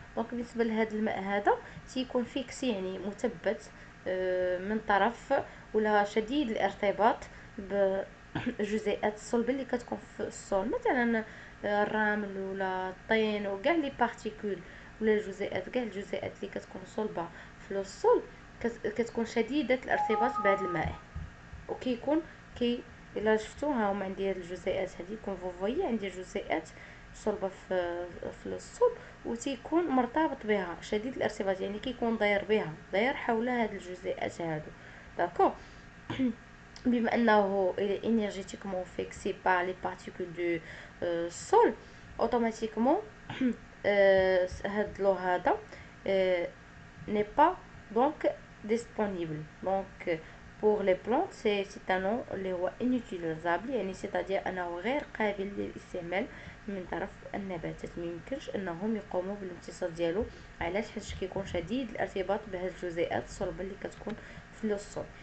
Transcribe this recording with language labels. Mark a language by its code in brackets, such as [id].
[ar] دونك بالنسبه لهذا الماء هذا تيكون فيكسي يعني مثبت من طرف ولا شديد الارتباط بجزيئات الصلبه اللي كتكون في السول، مثلا الرمل ولا الطين وكاع لي بارتيكول ولا الجزيئات، كاع الجزيئات اللي كتكون صلبه في السول كتكون شديده الارتباط بهذا الماء. وكيكون الا شفتوها هما عندي هاد الجزيئات هذه كون فوفوي عندي جزيئات صلبه في الصلب وتيكون مرتبط بها شديد الارتباط، يعني كيكون داير حول هاد الجزيئات هادو. داكوغ. بما انه [fr] énergétiquement fixé par les particules du sol automatiquement [ar] هاد لو هذا [fr] n'est pas donc disponible. Donc pour les plantes c'est un nom [ar] اللي هو inutilisable، يعني c'est-à-dire انه غير قابل للاستعمال من طرف النباتات، ما يمكنش انهم يقوموا بالامتصاص ديالو. علاش؟ حيت كيكون شديد الارتباط بهذه الجزيئات الصلبه اللي كتكون في السول.